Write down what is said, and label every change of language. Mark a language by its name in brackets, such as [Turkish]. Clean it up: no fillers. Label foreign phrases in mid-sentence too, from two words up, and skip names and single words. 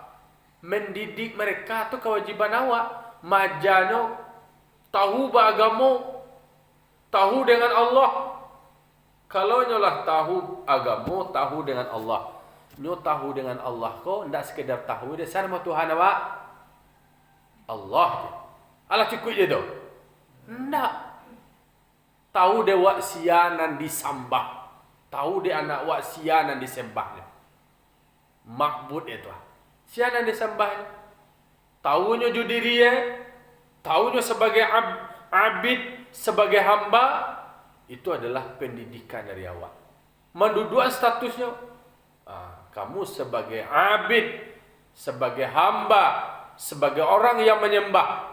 [Indonesian] Mendidik mereka itu kewajiban awak. [Minangkabau] Majano tahu agama, tahu dengan Allah. Kalau nyolah tahu agama, tahu dengan Allah. Nyo tahu dengan Allah ko, ndak sekedar tahu dia sama Tuhan awak. [Indonesian] Allah je. Allah cukup je tu. [Minangkabau] Ndak. Tahu dia wak sianan disambah. Tahu dia anak wak sianan disembahnya. [Indonesian] Makbud itu. Sianan disembahnya. [Minangkabau] Tahunya ju diri tahunya sebagai abid, sebagai hamba. [Indonesian] Itu adalah pendidikan dari awak. Mendudukan statusnya. Kamu sebagai abid, sebagai hamba, sebagai orang yang menyembah.